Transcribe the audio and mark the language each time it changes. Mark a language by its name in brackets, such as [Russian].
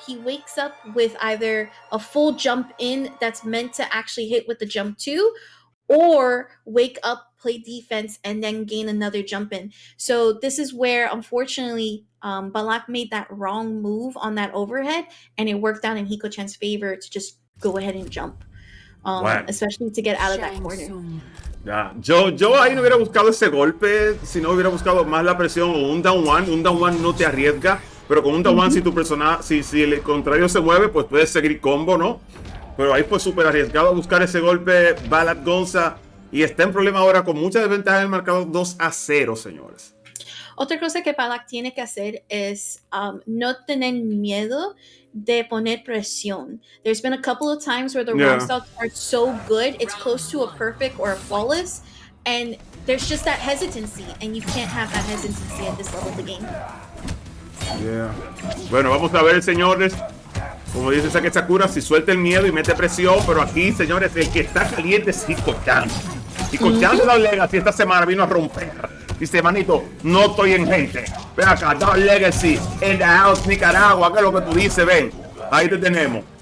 [English] He wakes up with either a full jump in that's meant to actually hit with the jump 2, or wake up, play defense, and then gain another jump in. So this is where, unfortunately, Ballak made that wrong move on that overhead, and it worked out in Hikochan's favor to just go ahead and jump, especially to get out of that corner. [Spanish] Ya, yo ahí no hubiera buscado ese golpe, si no hubiera buscado más la presión o un down one no te arriesga, pero con un down one si el contrario se mueve, pues puedes seguir combo, ¿no? Pero ahí fue súper arriesgado a buscar ese golpe Ballak, y está en problema ahora con mucha desventaja en el marcador 2-0, señores. Otra cosa que Ballak tiene que hacer es no tener miedo de poner presión. [English] There's been a couple of times where the round starts are so good, it's close to a perfect or a flawless, and there's just that hesitancy, and you can't have that hesitancy at this level of the game. [Spanish] Yeah. Bueno, vamos a ver, señores. Como dice Sakura, si suelta el miedo y mete presión, pero aquí, señores, el que está caliente es Hikochan. Hikochan de la Legacy esta semana vino a romper. Dice, manito, no estoy en gente. Ven acá, Dark Legacy, [English] in the house, [Spanish] Nicaragua, que es lo que tú dices, ven. Ahí te tenemos.